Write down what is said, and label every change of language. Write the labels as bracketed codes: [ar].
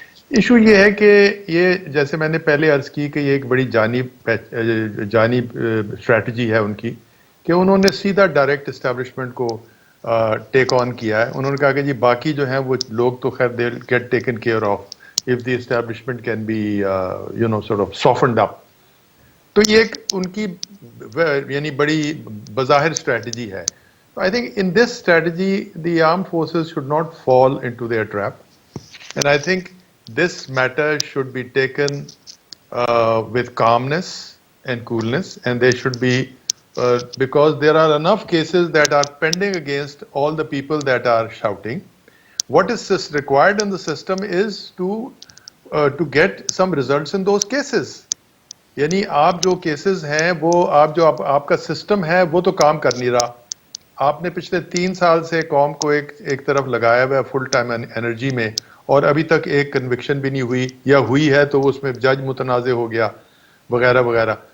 [ur] Issue یہ ہے کہ یہ جیسے میں نے پہلے عرض کی کہ یہ ایک بڑی جانب اسٹریٹجی ہے ان کی کہ انہوں نے سیدھا ڈائریکٹ اسٹیبلشمنٹ کو ٹیک آن کیا ہے. انہوں نے کہا کہ جی باقی جو ہیں وہ لوگ تو خیر [en] They get taken care of if the establishment can be sort of softened up. [ur] تو یہ ایک ان کی یعنی بڑی بظاہر اسٹریٹجی ہے. [en] I think in this strategy the armed forces should not fall into their trap, and I think this matter should be taken with calmness and coolness, and they should be because there are enough cases that are pending against all the people that are shouting. What is required in the system is to get some results in those cases. [ur] یعنی آپ جو cases ہیں وہ آپ کا system ہے وہ تو کام کر نہیں رہا. آپ نے پچھلے 3 سال سے قوم کو ایک طرف لگایا ہوا ہے فل ٹائم انرجی میں, اور ابھی تک ایک کنوکشن بھی نہیں ہوئی, یا ہوئی ہے تو اس میں جج متنازع ہو گیا وغیرہ وغیرہ.